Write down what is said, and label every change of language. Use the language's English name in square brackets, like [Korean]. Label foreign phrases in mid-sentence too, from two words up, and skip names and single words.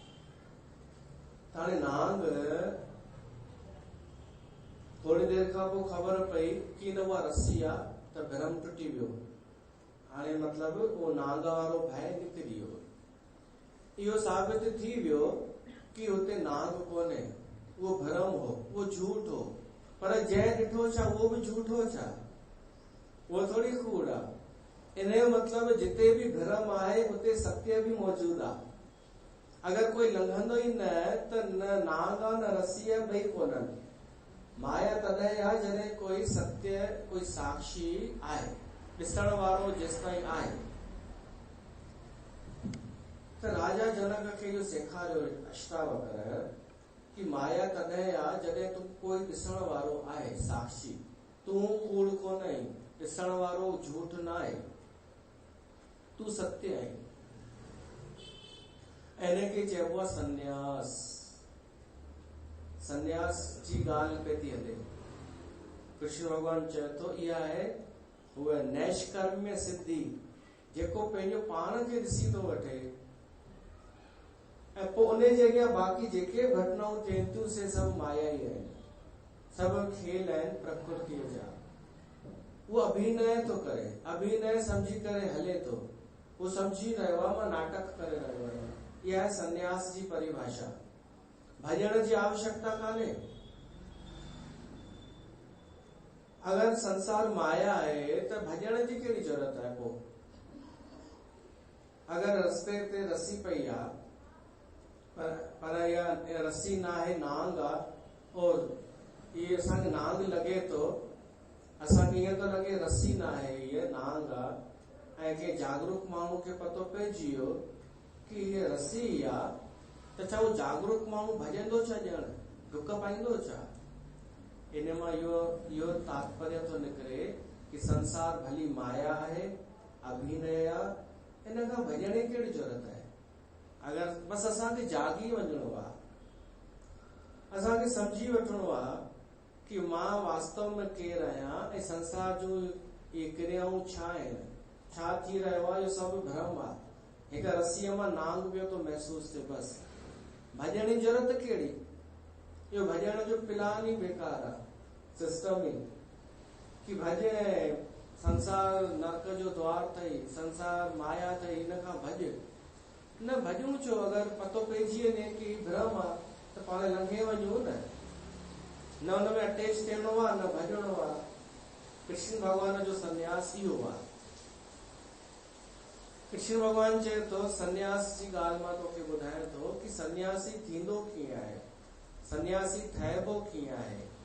[Sindhi] हाणे नांग थोड़ी देर खां पोइ ख़बर पई कि न उहा रस्सी आहे त भरम टुटी वियो हाणे मतलब वो नांग वारो भाई निकिरी वियो इहो साबित थी वियो कि हुते नांग कोन्हे वो भरम हो वो झूठ हो पर जंहिं ॾिठो छा उहो बि झूठो छा वो थोड़ी कूड़ आहे इन जो मतलब जिते भी भरम आहे उते सत्य भी मौजूद आहे अगर कोई लंघंदो ई न त न नांग आहे न रस्सी आहे ॿई कोन्हनि माया तॾहिं आहे जॾहिं कोई सत्य कोई साक्षी आहे ॾिसण वारो जेसिताईं आहे त राजा जनक खे इहो सेखारियो अष्टावक्र कि माया तॾहिं आहे जॾहिं तूं कोई ॾिसण वारो आहे साक्षी तूं कूड़ कोन आहीं ॾिसण वारो झूठ न आहे तू सत्य आहीं इन खे चइबो आहे संन्यास संन्यास जी ॻाल्हि पे थी हले। कृष्ण भगवान चए थो इहा आहे उहा नैष्कर्म्य सिद्धि जेको पंहिंजो पाण खे ॾिसी थो वठे ऐं पोइ उन जे अॻियां बाक़ी जेके घटनाऊं थियनि थियूं से सभु माया ई आहिनि, सभु खेल आहिनि प्रकृतिअ जा। वो अभिनय तो करे, अभिनय समझी करे हले तो, वो समझी रहियो आहे मां नाटक करे रहियो आहियां। इहा आहे संन्यास जी परिभाषा। भॼण जी आवश्यकता कान्हे। [Hindi] अगर संसार माया है तो [Sindhi] भॼण जी कहिड़ी जरूरत है? पोइ अगर रस्ते ते रस्सी पई आ पर या रस्सी ना है, नांग आ, और ये असांखे नांग लगे तो असांखे ईअं तो लगे रस्सी ना है, ये नांग आ, ऐं के जागरूक माण्हू खे पतो पइजी वियो कि ये रस्सी आ, त छा वो जागरूक माण्हू भॼंदो छा ॼण, डुक पाईंदो छा? इन मां इहो तात्पर्य तो निकिरे कि संसार भली माया है, अभिनय आ, इन खां भॼण जी कहिड़ी जरूरत है? अगर बस असांखे जागी वञणो आहे, असांखे समझी वठणो आहे कि मां वास्तव में केरु आहियां ऐं संसार जूं इहे क्रियाऊं छा आहिनि, छा थी रहियो आहे, इहो सभु भ्रम आहे। हिक रस्सीअ मां नांग पियो थो महसूस थिए, बस भॼण जी जरूरत कहिड़ी? इहो भॼण जो प्लान ही बेकार आहे, सिस्टम ही कि भॼ, संसार नरक जो द्वार अथई, संसार माया अथई, इन खां भॼ। न भॼूं छो? अगर पतो पइजी वञे कि भ्रम आहे त पाण लंघे वञूं न हुन में अटैच थियणो आहे, न भॼणो आहे। कृष्ण भगवान जो संन्यास इहो आहे। कृष्ण भगवान चए थो संन्यास जी ॻाल्हि मां तोखे ॿुधायां थो कि सन्यासी थींदो कीअं आहे, सन्यासी ठहिबो कीअं आहे।